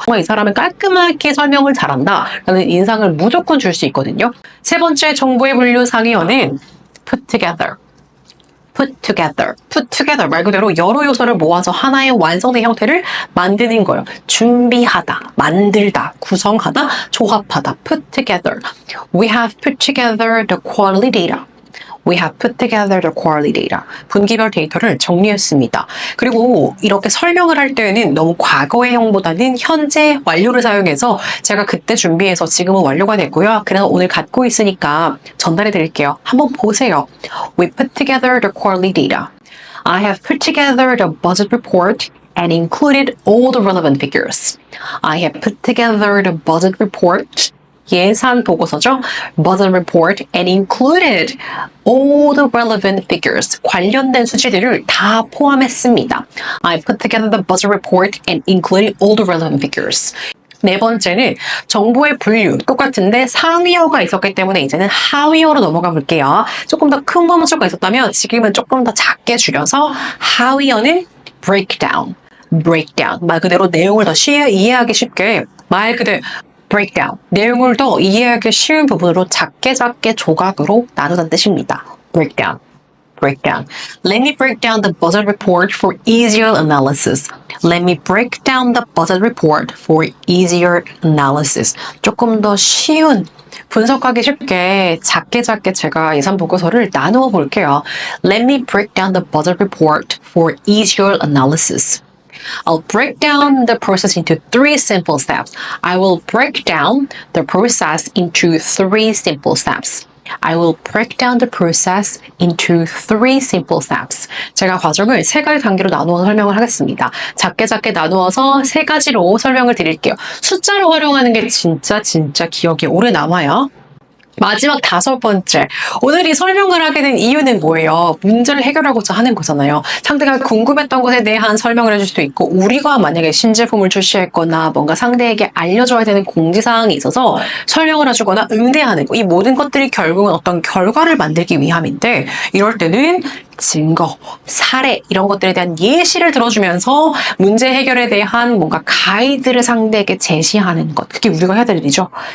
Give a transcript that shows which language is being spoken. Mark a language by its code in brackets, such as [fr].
[ko] 정말 이 사람은 깔끔하게 설명을 잘한다 라는 인상을 무조건 줄 수 있거든요. 세 번째 정보의 분류 상위어는 put [en] put together. [ko] put together 말 그대로 여러 요소를 모아서 하나의 완성된 형태를 만드는 거예요. 준비하다, 만들다, 구성하다, 조합하다. [en] put together. We have put together the quality data. We have put together the quality data. [ko] 분기별 데이터를 정리했습니다. 그리고 이렇게 설명을 할 때는 너무 과거의형보다는 현재 완료를 사용해서 제가 그때 준비해서 지금은 완료가 됐고요. 그래서 오늘 갖고 있으니까 전달해 드릴게요. 한번 보세요. [en] We put together the quality data. I have put together the budget report and included all the relevant figures. I have put together the budget report. [ko] 예산 보고서죠. [en] Budget report and included all the relevant figures. [ko] 관련된 수치들을 다 포함했습니다. [en] I put together the budget report and included all the relevant figures. [ko] 네 번째는 정보의 분류. 똑같은데 상위어가 있었기 때문에 이제는 하위어로 넘어가 볼게요. 조금 더 큰 범주가 있었다면 지금은 조금 더 작게 줄여서 하위어는 breakdown. [en] breakdown. [ko] 말 그대로 내용을 더 이해하기 쉽게 말 그대로 breakdown. 내용을 더 이해하기 쉬운 부분으로 작게 조각으로 나누다는 뜻입니다. [en] breakdown. breakdown. Let me break down the budget report for easier analysis. Let me break down the budget report for easier analysis. [ko] 조금 더 쉬운 분석하기 쉽게 작게 제가 예산 보고서를 나누어 볼게요. [en] Let me break down the budget report for easier analysis. I'll break down the process into 3 simple steps. I will break down the process into 3 simple steps. I will break down the process into 3 simple steps. [ko] 제가 과정을 3가지 단계로 나누어 설명을 하겠습니다. 작게 나누어서 3가지로 설명을 드릴게요. 숫자로 활용하는 게 진짜 기억에 오래 남아요. 마지막 5번째. 오늘 이 설명을 하게 된 이유는 뭐예요? 문제를 해결하고자 하는 거잖아요. 상대가 궁금했던 것에 대한 설명을 해줄 수도 있고 우리가 만약에 신제품을 출시했거나 뭔가 상대에게 알려줘야 되는 공지사항이 있어서 설명을 해주거나 응대하는 거. 이 모든 것들이 결국은 어떤 결과를 만들기 위함인데 이럴 때는 증거, 사례 이런 것들에 대한 예시를 들어주면서 문제 해결에 대한 뭔가 가이드를 상대에게 제시하는 것. 그게 우리가 해야 될 일이죠.